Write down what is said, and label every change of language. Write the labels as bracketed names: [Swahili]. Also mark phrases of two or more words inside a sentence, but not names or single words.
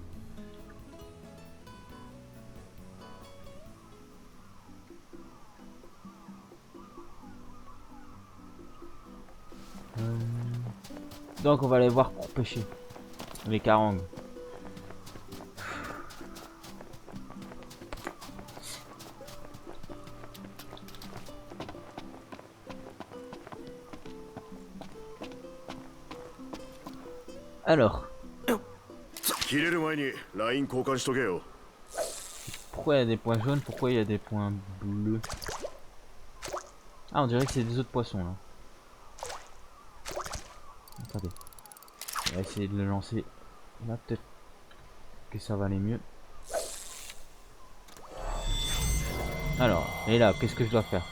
[French] Donc on va aller voir pour pêcher les carangues. Alors, [Japanese] 切れる前にライン交換しとけよ。 [French] pourquoi il y a des points jaunes? Pourquoi il y a des points bleus? Ah on dirait que c'est des autres poissons là. Attendez. On va essayer de le lancer. Là peut-être que ça va aller mieux. Alors, et là, qu'est-ce que je dois faire?